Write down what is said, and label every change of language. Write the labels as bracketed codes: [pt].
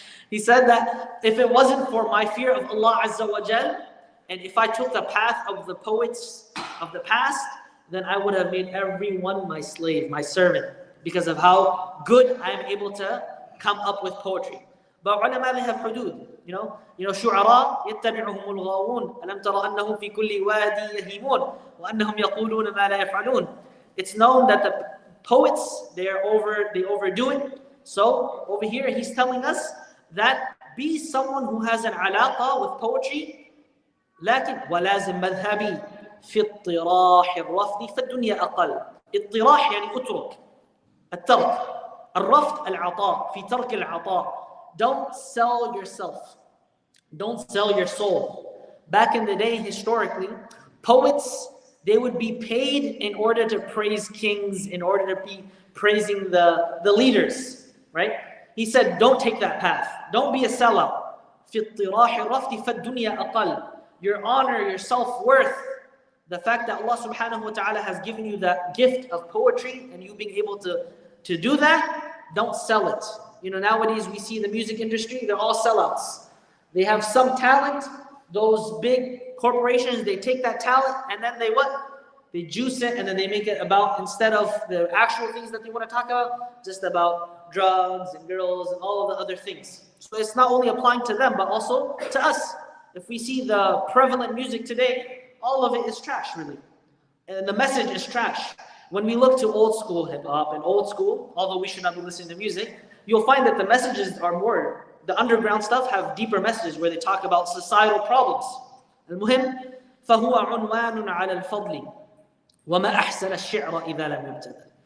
[en] He said that if it wasn't for my fear of Allah Azza wa Jal, and if I took the path of the poets of the past, then I would have made everyone my slave, my servant, because of how good I am able to come up with poetry. But ulama, they have hudud. [ar] شعراء يتبعهم الغاوون ألم ترى أنهم في كل وادي يهيمون وأنهم يقولون ما لا يفعلون. [en] It's known that the poets, they overdo it. So over here he's telling us that be someone who has an alaqa with poetry. [ar] لكن ولازم مذهبي في اطراح الرفض فالدنيا أقل. اطراح يعني اترك الترك. الرفض العطاء. في ترك العطاء. [en] Don't sell yourself. Don't sell your soul. Back in the day, historically, poets, they would be paid in order to praise kings, in order to be praising the leaders, right? He said, don't take that path. Don't be a sellout. [ar] في اطراح الرفض فالدنيا أقل. [en] Your honor, your self-worth, the fact that Allah subhanahu wa ta'ala has given you that gift of poetry and you being able to do that, don't sell it. Nowadays we see the music industry, they're all sellouts. They have some talent. Those big corporations, they take that talent and then they juice it and then they make it about, instead of the actual things that they want to talk about, just about drugs and girls and all of the other things. So it's not only applying to them, but also to us. If we see the prevalent music today, all of it is trash, really. And the message is trash. When we look to old school hip-hop and old school, although we should not be listening to music, you'll find that the messages are more, the underground stuff have deeper messages where they talk about societal problems. [ar] المهم فهو عنوان على الفضل وما أحسن الشعر إذا لم يبتذل.